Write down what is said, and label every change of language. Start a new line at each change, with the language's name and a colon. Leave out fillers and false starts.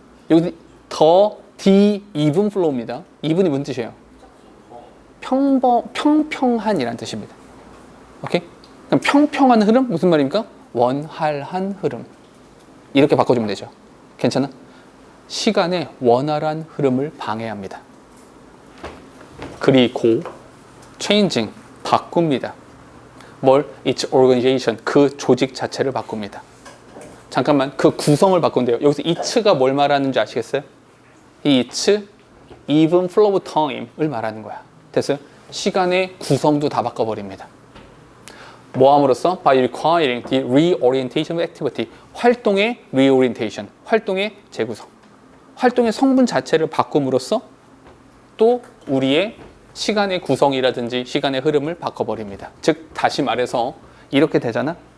Korean: 여기
English: the even flow입니다.
Korean: even이 무슨 뜻이에요? 평평한이라는 뜻입니다. 오케이? 그럼 평평한 흐름? 무슨 말입니까? 원활한 흐름. 이렇게 바꿔주면 되죠. 괜찮아? 시간의 원활한 흐름을 방해합니다. 그리고 changing, 바꿉니다. 뭘?
English: its organization,
Korean: 그 조직 자체를 바꿉니다. 잠깐만, 그 구성을 바꾼대요. 여기서 it가 뭘 말하는지 아시겠어요?
English: 이 it's even flow of time을
Korean: 말하는 거야. 됐어요? 시간의 구성도 다 바꿔버립니다. 뭐 함으로써?
English: By requiring the reorientation of activity.
Korean: 활동의 reorientation, 활동의 재구성. 활동의 성분 자체를 바꿈으로써 또 우리의 시간의 구성이라든지 시간의 흐름을 바꿔버립니다. 즉 다시 말해서 이렇게 되잖아.